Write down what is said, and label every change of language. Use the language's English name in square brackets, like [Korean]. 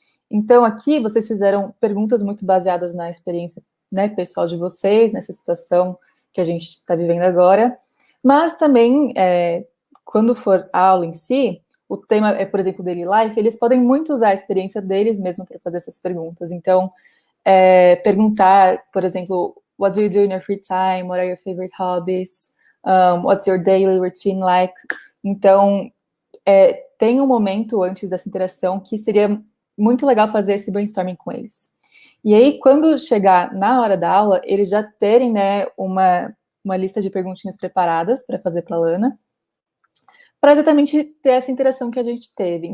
[Portuguese] Então, aqui, vocês fizeram perguntas muito baseadas na experiência, né, pessoal de vocês, nessa situação que a gente está vivendo agora, mas também, quando for a aula em si, o tema é, por exemplo, Daily Life, eles podem muito usar a experiência deles mesmo para fazer essas perguntas. Então, perguntar, por exemplo, [English] what do you do in your free time? What are your favorite hobbies? What's your daily routine like? [Portuguese] Então, tem um momento antes dessa interação que seria muito legal fazer esse brainstorming com eles. E aí, quando chegar na hora da aula, eles já terem, né, uma lista de perguntinhas preparadas para fazer para a Lana, para exatamente ter essa interação que a gente teve.